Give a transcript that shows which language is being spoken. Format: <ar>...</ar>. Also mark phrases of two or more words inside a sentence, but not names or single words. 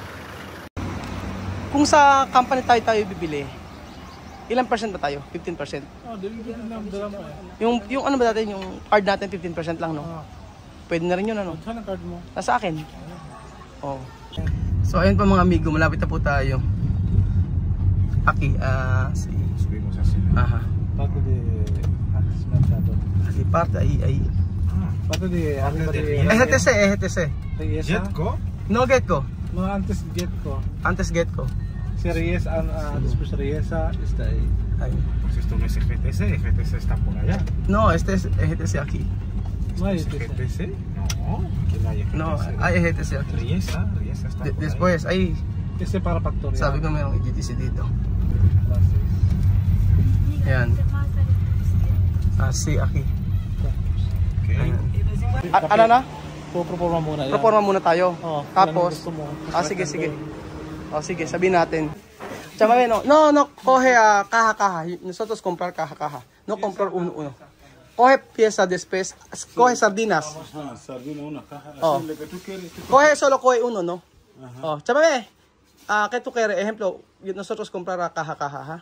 <tl>Kung sa company tayo bibili, ilang percent ba tayo? 15%? Dibigyan lang dala mo eh. Yung ano ba natin, yung card natin 15% lang, no? Pwede na rin yun, ano? Saan ang card mo? Nasa akin. Oh. So ayun po mga amigo, malapit na po tayo.</tl> <es>Aki, Subimos así. Aha. Parte de Mercado. Asi parte ahí. Parte de EGTC. ¿Jetco? No Getco. No, antes Getco. Antes Getco. Si Reyes, después Reyesa está ahí. Ahí. Pues esto no es EGTC, EGTC está por allá. No, este es EGTC aquí. No hay ¿Es EGTC? No, aquí no hay EGTC. No, hay EGTC aquí. Riesa está por Después, ahí. Ese para Factoría.</es> <tl>Sabi ko mayroong EGTC dito.</tl> <es>Ayan. Asi aquí.</es> <tl>Okay. Ano na? Pro-proforma muna yan. Proforma muna tayo. Tapos, sige. sige, sabihin natin.</tl> <es>Chama no, coge caja. Nosotros comprar caja. No comprar uno. Coge pieza después, coge sardinas. Sardina una caja. Oh. Lo que tú quieres. Coge uno, ¿no? Oh, chama ¿qué tú quieres? Ejemplo, nosotros comprar caja, ¿ha?</es>